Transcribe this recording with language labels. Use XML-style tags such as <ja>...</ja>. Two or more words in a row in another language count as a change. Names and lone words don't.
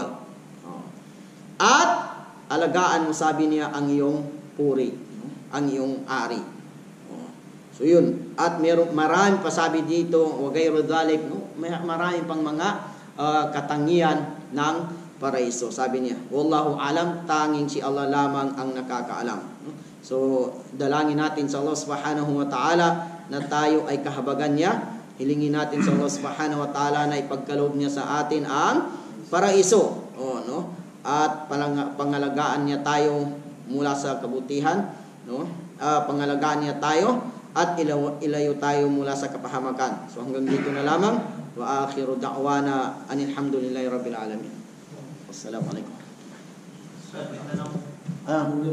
<tl>At alagaan mo, sabi niya, ang iyong puri, ang iyong ari. So yun. At marami pa sabi dito,</tl> <ar>وغير ذلك,</ar> <tl>no? Marami pang mga katangian ng paraiso. Sabi niya,</tl> <ar>والله أعلم,</ar> <tl>tanging si Allah lamang ang nakakaalam. So dalangin natin sa Allah</tl> <ar>سبحانه وتعالى</ar> <tl>na tayo ay kahabagan niya. Hilingin natin sa Allah</tl> <ar>سبحانه وتعالى</ar> <tl>na ipagkaloob niya sa atin ang paraiso. No? At pangalagaan niya tayo mula sa kabutihan. No? Pangalagaan niya tayo at ilayo tayo mula sa kapahamakan. So hanggang dito na lamang.</tl> <ar>وآخر دعوانا أن الحمد لله رب العالمين. والسلام عليكم.</ar>